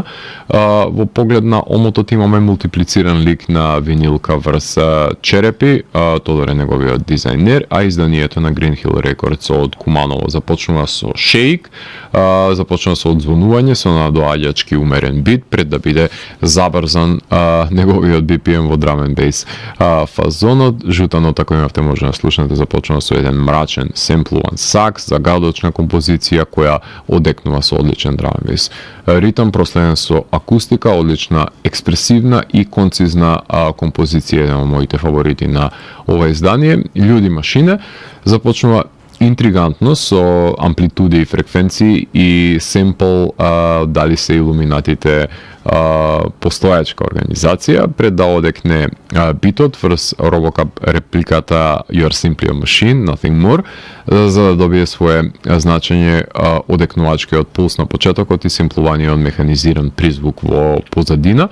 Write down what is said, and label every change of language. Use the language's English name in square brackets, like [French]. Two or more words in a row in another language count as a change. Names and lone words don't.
[Macedonian] Во поглед на омотот имаме мултиплициран лик на винилка врз черепи, Тодор е неговиот дизајнер, а изданието на Green Hill Records од Куманово започнува со Shake, започнува со одзвонување, со надоаѓачки умерен бит, пред да биде забрзан неговиот BPM во [English] drum and bass [Macedonian] фазонот. Жута нота која имавте може да слушнете започнува со еден мрачен семплуван сакс, загадочна композиција која одекнува со одличен [English] drum and bass [Macedonian] ритам, проследен со акустика, одлична експресивна и концизна композиција, еден од моите фаворити на ова издание. Људи машине започнува интригантно со амплитуди и фреквенции и семпл дали се илуминатите постојачка организација, пред да одекне битот врз Robocop репликата [English] You're Simply a Machine, Nothing More, [Macedonian] за да добие свое значење одекнувачкиот пулс на почетокот и семплуваниот механизиран призвук во позадина.